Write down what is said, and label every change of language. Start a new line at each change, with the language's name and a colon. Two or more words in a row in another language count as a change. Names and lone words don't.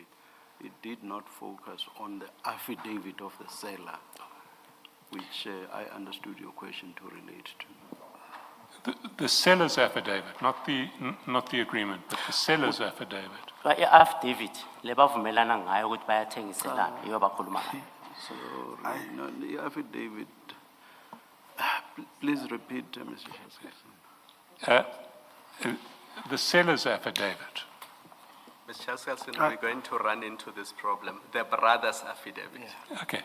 English: It did not focus on the affidavit of the seller, which I understood your question to relate to. The seller's affidavit, not the agreement, but the seller's affidavit.
Zulu: I-affidavit lebavumelana ngayo ukuthi bayathengiselana iyo bakhuluma ngayo.
English: So, no, the affidavit, please repeat, Mr. Chairperson. The seller's affidavit. Mr. Chairperson, we're going to run into this problem. The brother's affidavit. Okay.